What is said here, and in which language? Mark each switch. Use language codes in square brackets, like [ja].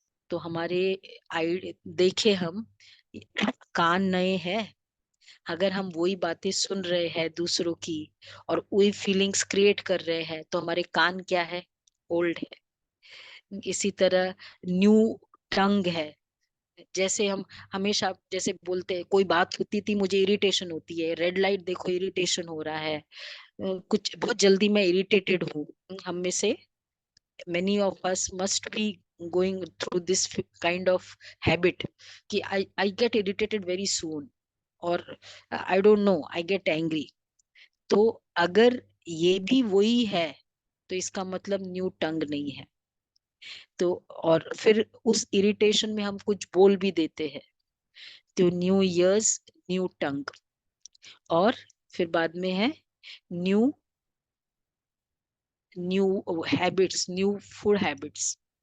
[hi] तो हमारे देखे हम कान नए हैं, अगर हम वही बातें सुन रहे हैं दूसरों की और वही फीलिंग्स क्रिएट कर रहे हैं, तो हमारे कान क्या है? ओल्ड है। इसी तरह न्यू टंग है। जैसे हम हमेशा जैसे बोलते हैं, कोई बात होती थी मुझे इरिटेशन होती है, रेड लाइट देखो इरिटेशन हो रहा है, कुछ बहुत जल्दी मैं इरिटेटेड हूँ। हम में से [en] many of us must be going through this kind of habit [hi] कि [en] I get irritated very soon, or I don't know, I get angry. [hi] तो अगर ये भी वही है तो इसका मतलब न्यू टंग नहीं है। तो और फिर उस इरिटेशन में हम कुछ बोल भी देते हैं, तो न्यू ईयर्स न्यू टंग। और फिर बाद में है new habits, new food habits.